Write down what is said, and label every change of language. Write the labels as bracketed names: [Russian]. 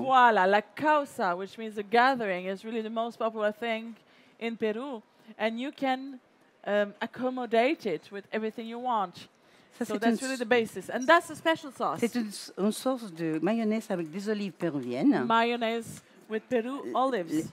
[English] Voilà, la causa, which means a gathering, is really the most popular thing in Peru. And you can accommodate it with everything you want. [French] Ça, [English] So [French] c'est [English] that's really the basis. And that's a special sauce. [French] c'est une sauce de mayonnaise avec des olives péruviennes. [English] Mayonnaise with Peru olives.